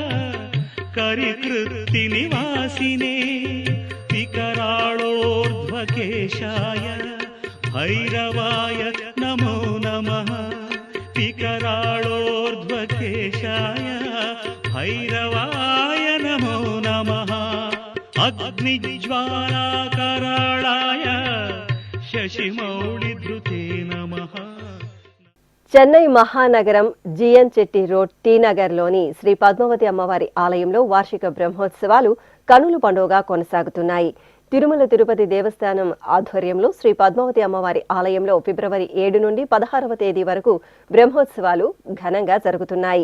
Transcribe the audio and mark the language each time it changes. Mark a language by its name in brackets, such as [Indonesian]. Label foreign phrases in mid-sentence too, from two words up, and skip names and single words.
[Sanskrit] करिकृत्तिनिवासिने विकराळोर्ध्वकेशाय भैरवाय नमो नमः विकराळोर्ध्वकेशाय भैरवाय नमो नमः अग्निज्वालाकराळाय शशिमौळिधृते नमः। [Telugu] చెన్నై మహానగరం జిఎన్ చెట్టి రోడ్ టీ నగర్లోని శ్రీ పద్మావతి అమ్మవారి ఆలయంలో వార్షిక బ్రహ్మోత్సవాలు కనుల పండుగగా కొనసాగుతున్నాయి. తిరుమల తిరుపతి దేవస్థానం ఆధ్వర్యంలో శ్రీ పద్మావతి అమ్మవారి ఆలయంలో ఫిబ్రవరి 7 నుండి 16వ తేదీ వరకు బ్రహ్మోత్సవాలు ఘనంగా జరుగుతున్నాయి.